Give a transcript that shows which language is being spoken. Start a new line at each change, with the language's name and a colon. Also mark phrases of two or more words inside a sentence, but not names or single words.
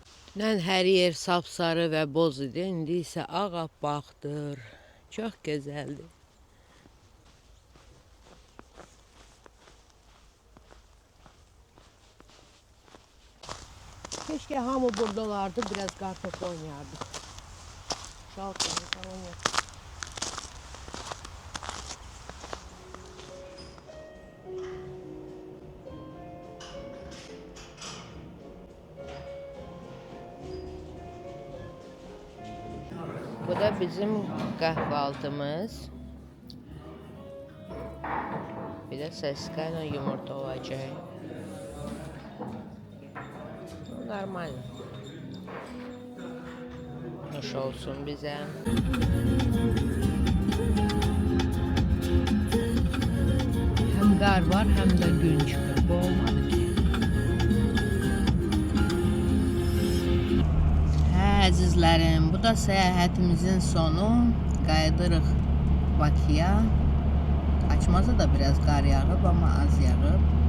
Azerbaijani: Dünən hər yer sapsarı və boz idi, indi isə ağappaqdır. Çox gözəldir. Keşke hamı burada olardı,
Turkish: biraz kartopu oynardık. Şaltları falan yok. Bu da bizim kahvaltımız. Bir de seskayla yumurta olacak. Normal. Hoş olsun bize.
Azerbaijani: Hem qar var, hem de gün çıxır. Bu olmadı ki. Əzizlərim, bu da səyahətimizin sonu. Qayıdırıq Bakıya. Açmazda da biraz qar yağıb, amma az yağıb.